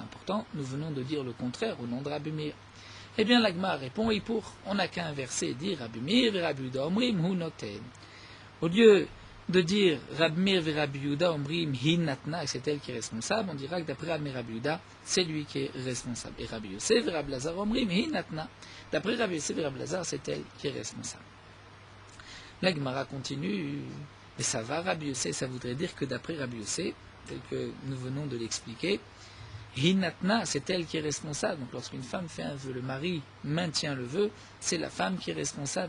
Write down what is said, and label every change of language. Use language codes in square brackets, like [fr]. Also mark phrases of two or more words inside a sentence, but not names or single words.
[fr] Pourtant, nous venons de dire le contraire au nom de Rabbi Meir. Eh bien, l'Agma répond, et on n'a qu'à inverser et dire Rabbi Meir et Rabbi Yehuda [he] אומרים הוא נותן. [fr] Au lieu de dire Rabbi Meir et Rabbi Yehuda [he] אומרים היא נתנה, [fr] et c'est elle qui est responsable, on dira que d'après Rabbi Meir et Rabbi Yehuda, c'est lui qui est responsable. Et Rabbi Yosef et Rabbi Lazar [he] אומרים היא נתנה. [fr] D'après Rabbi Yosef et Rabbi Lazar, c'est elle qui est responsable. La Gemara continue, et ça va, Rabbi Yosef, ça voudrait dire que d'après Rabbi Yosef, tel que nous venons de l'expliquer, Hinatna, c'est elle qui est responsable. Donc lorsqu'une femme fait un vœu, le mari maintient le vœu, c'est la femme qui est responsable.